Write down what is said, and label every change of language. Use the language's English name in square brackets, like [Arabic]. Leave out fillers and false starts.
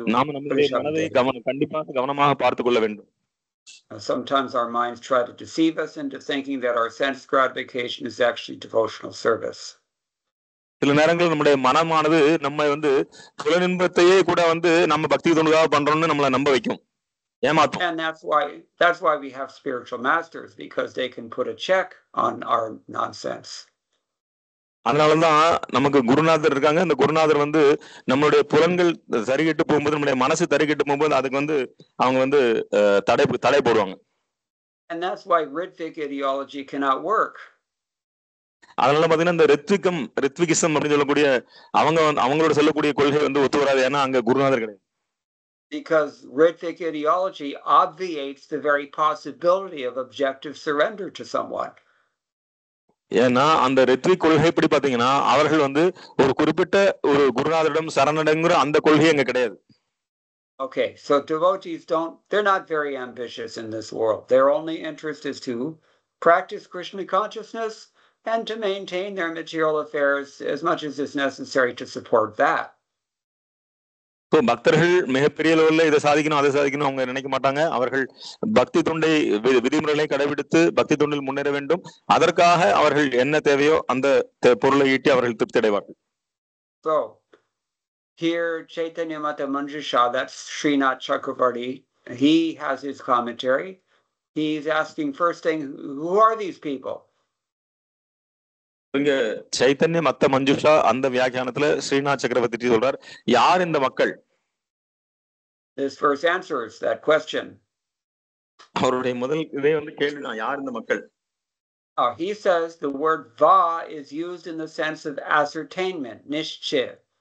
[Tamil] நாம நம்முடைய மனதை கண்டிப்பாக கவனமாக பார்த்துக் கொள்ள வேண்டும். [English] Sometimes our minds try to deceive us into thinking that our sense gratification is actually devotional service. [Tamil] சில நேரங்களில் நம்முடைய மனமானது நம்ம வந்து புலனின்பத்தையே கூட வந்து நம்ம பக்தி தொண்டுக்காக பண்றோம்னு நம்மளை நம்ப வைக்கும், ஏமாத்தும். [English] And that's why we have spiritual masters, because they can put a check on our nonsense. [Tamil] அதனாலதான் நமக்கு குருநாதர் இருக்காங்க. அந்த குருநாதர் வந்து நம்மளுடைய புலன்கள் சரிகிட்டு போகும்போது, நம்முடைய மனசு தரிகிட்டு போகும்போது அதுக்கு வந்து அவங்க வந்து தடை போடுவாங்க. [English] And that's why Ritvik ideology cannot work. [Tamil] அதனால பாத்தீங்கன்னா இந்த ரித்விகிசம் அப்படின்னு சொல்லக்கூடிய அவங்களோட சொல்லக்கூடிய கொள்கை வந்து ஒத்து வராது. ஏன்னா அங்க குருநாதர் கிடையாது. [English] Because Ritvik ideology obviates the very possibility of objective surrender to someone. [Tamil] ஏன்னா அந்த ரித்விக் கொள்கை எப்படி பாத்தீங்கன்னா அவர்கள் வந்து ஒரு குறிப்பிட்ட ஒரு குருநாதரிடம் சரணடைங்கிற அந்த கொள்கை அங்க கிடையாது. [English] Okay, so devotees they're not very ambitious in this world. Their only interest is to practice Krishna consciousness and to maintain their material affairs as much as is necessary to support that. [Tamil] பக்தர்கள் மிகப்பெரிய லெவலில் இதை சாதிக்கணும் அதை சாதிக்கணும் அவங்க நினைக்க மாட்டாங்க. அவர்கள் பக்தி தொண்டை விதிமுறைகளை கடைபிடித்து பக்தி தொண்டில் முன்னேற வேண்டும். அதற்காக அவர்கள் என்ன தேவையோ அந்த பொருளை ஈட்டி அவர்கள் திருப்தி அடைவார்கள். [English] So here Chaitanya Mata Manjusha, that's Srinath Chakravarti, he has his commentary. He's asking first thing, who are these people? [Tamil] இங்க சைத்தன்ய மத்த மஞ்சுஷா அந்த வியாக்கியானத்துல ஸ்ரீநாத் சக்கரவர்த்தி சொல்றார், யார் இந்த மக்கள்? [English] This verse answers that question. [Tamil] அவருடைய முதல் இதே வந்து கேள்விதான், யார் இந்த மக்கள்? [English] He says the word va is used in the sense of ascertainment, nishchaya.